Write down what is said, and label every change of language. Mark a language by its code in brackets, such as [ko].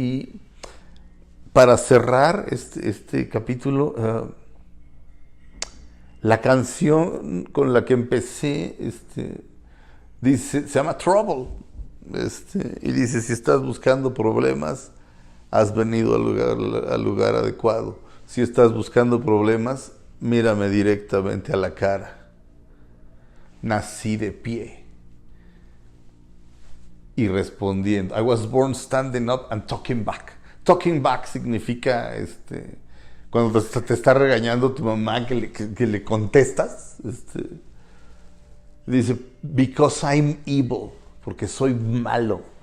[es] Y para cerrar este capítulo, la canción con la que empecé dice, se llama Trouble, y dice: si estás buscando problemas, has venido al lugar adecuado. Si estás buscando problemas, mírame directamente a la cara. Nací de pie y respondiendo. [en] I was born standing up and talking back. [es] Talking back significa cuando te está regañando tu mamá, que le contestas. Dice, [en] because I'm evil, [es] porque soy malo.